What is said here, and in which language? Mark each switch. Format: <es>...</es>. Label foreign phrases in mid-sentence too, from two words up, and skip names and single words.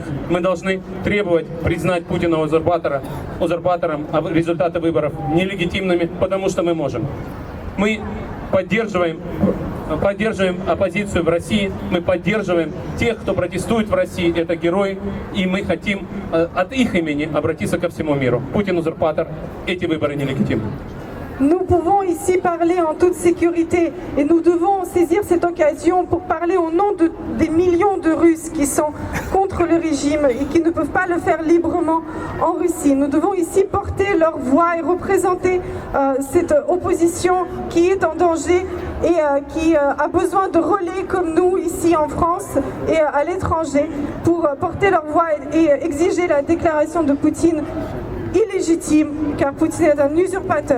<ru>Мы должны требовать признать Путина узурпатором, а результаты выборов нелегитимными, потому что мы можем. Мы поддерживаем оппозицию в России, мы поддерживаем тех, кто протестует в России, это герои, и мы хотим от их имени обратиться ко всему миру. Путин узурпатор, эти выборы нелегитимны.</ru> <fr>Nous pouvons ici parler en toute sécurité et nous devons saisir cette occasion pour parler au nom des millions de Russes qui sont contre le régime et qui ne peuvent pas le faire librement en Russie. Nous devons ici porter leur voix et représenter cette opposition qui est en danger et qui a besoin de relais comme nous ici en France et à l'étranger pour porter leur voix et exiger la déclaration de Poutine illégitime, car Poutine est un usurpateur.</fr>